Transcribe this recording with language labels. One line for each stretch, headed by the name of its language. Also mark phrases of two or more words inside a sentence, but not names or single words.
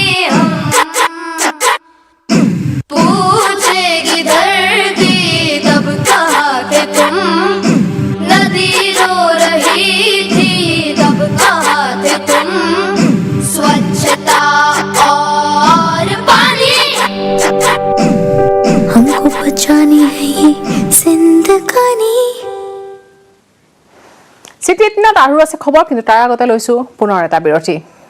Hindi: पूछेगी धरती तब कहाँ थे तुम नदी रो रही थी तब कहाँ थे तुम स्वच्छता और पानी हमको बचानी है ये जिंदगानी
Assamese: চিটি 18 আৰু আছে খবৰ কিন্তু তাৰ আগতে লৈছো পুনৰ এটা বিৰতি